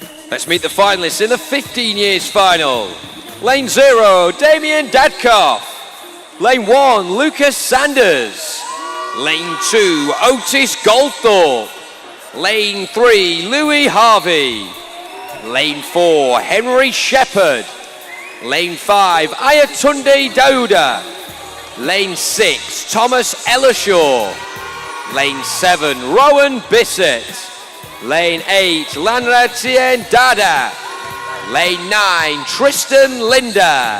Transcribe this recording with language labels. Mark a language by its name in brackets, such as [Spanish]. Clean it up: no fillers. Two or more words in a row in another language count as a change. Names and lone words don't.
[English] Let's meet the finalists in the 15 years final. Lane 0, Damien Dadkoff. Lane 1, Lucas Sanders. Lane 2, Otis Goldthorpe. Lane 3, Louis Harvey. Lane 4, Henry Shepherd. Lane 5, Ayatunde Dauda. Lane 6, Thomas Ellershaw. Lane 7, Rowan Bissett. Lane 8, Lanratien Dada. Lane 9, Tristan Linda.